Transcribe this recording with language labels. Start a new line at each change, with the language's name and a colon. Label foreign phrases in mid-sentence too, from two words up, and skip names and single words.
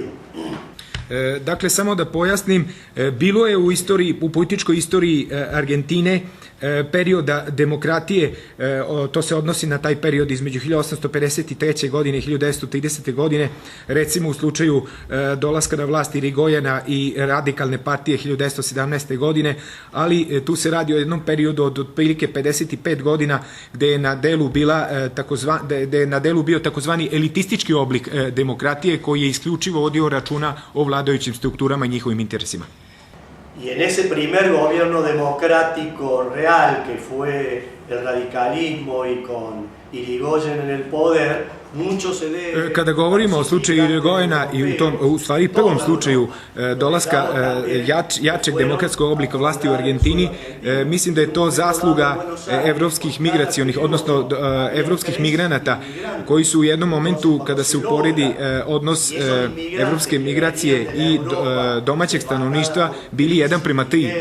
Serbian: Dakle, samo da pojasnim, bilo je u političkoj istoriji Argentine perioda demokratije, to se odnosi na taj period između 1853. godine i 1930. godine, recimo u slučaju dolaska na vlast Irigojena i radikalne partije 1917. godine, ali tu se radi o jednom periodu od otprilike 55 godina gde je na delu bio takozvani elitistički oblik demokratije koji je isključivo vodio računa o vladajućim strukturama i njihovim interesima.
Spanish: Y en ese primer gobierno democrático real que fue el radicalismo y con Irigoyen en el poder, mucho se debe...
Serbian: Kada govorimo o slučaju Irigojena i u stvari prvom slučaju dolaska jačeg demokratskog oblika vlasti u Argentini, mislim da je to zasluga evropskih migracionih, odnosno evropskih migranata koji su u jednom momentu kada se uporedi odnos evropske migracije i domaćeg stanovništva bili 1:3.